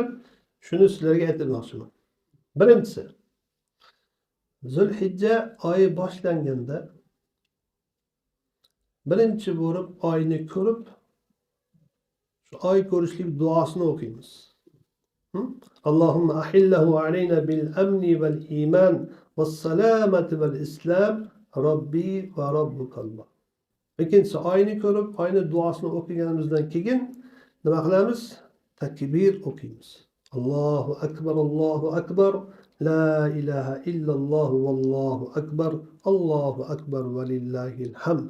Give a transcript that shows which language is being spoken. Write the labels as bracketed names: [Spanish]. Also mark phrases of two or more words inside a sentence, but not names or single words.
[Uzbek] Shuni sizlarga aytmoqchiman. Birinchisi, Zulhijja oyi boshlanganda birinchi bo'lib oyni ko'rib, shu oy ko'rishlik duosini o'qiymiz. [Arabic] اللهم أهله علينا بالأمن والإيمان والسلامة والإسلام ربي وربك الله. [Uzbek] Ikkinchisi, oyni ko'rib, oyni duosini o'qiganimizdan keyin nima qilamiz? Takbir o'qiymiz. [Arabic] الله أكبر، لا إله إلا الله والله أكبر ولله الحمد.